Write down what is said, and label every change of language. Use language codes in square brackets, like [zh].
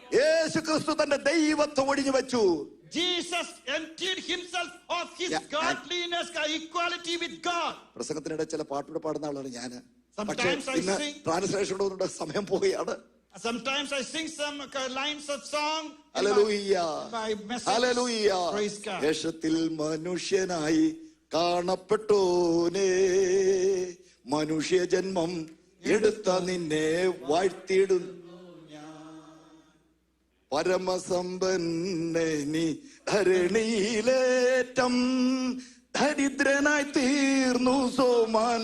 [ml] യേശുക്രിസ്തു തന്റെ ദൈവത്വം ഒഴിഞ്ഞു വെച്ചു. [en] Jesus emptied himself of his godliness, equality with God. [ml] പ്രസംഗത്തിനിടെ ചില പാട്ടുകൂടെ പാടുന്ന ആളാണ് ഞാൻ. [en] Sometimes I sing. [ml] ട്രാൻസ്ലേഷൻ കൊണ്ട് സമയം പോവുകയാണ്. [en] Sometimes I sing some lines of song. Hallelujah. My message. Hallelujah. Praise God. [ml] യേശത്തിൽ മനുഷ്യനായി കാണപ്പെട്ടോനേ, മനുഷ്യ ജന്മം എടുത്ത നിന്നെ വാഴ്ത്തിയിടുന്നു. പരമസമ്പന്നേ നീ ധരണിയിലേറ്റം ദരിദ്രനായി തീർന്നു സോമനസാൽ.